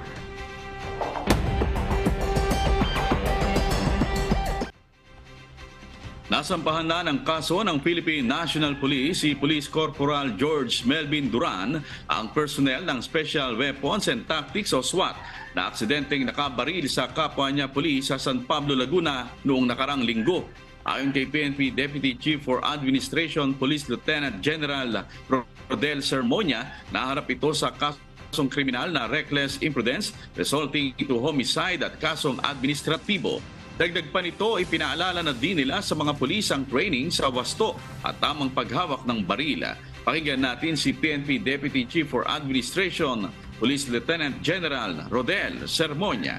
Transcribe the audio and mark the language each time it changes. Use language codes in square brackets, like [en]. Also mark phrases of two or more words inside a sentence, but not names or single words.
[tl] Nasampahan na ng kaso ng Philippine National Police si Police Corporal George Melvin Duran, ang personnel ng Special Weapons and Tactics o SWAT na aksidenteng nakabaril sa kapwa niya pulis sa San Pablo, Laguna noong nakarang linggo. Ayon kay PNP Deputy Chief for Administration Police Lieutenant General Rodel Sermonia, naharap ito sa kasong kriminal na [en] reckless imprudence resulting into homicide [tl] at kasong administratibo. Dagdag pa nito, ipinaalala na din nila sa mga pulis ang training sa wasto at tamang paghawak ng barila. Pakinggan natin si PNP Deputy Chief for Administration, Police Lieutenant General Rodel Sermonia.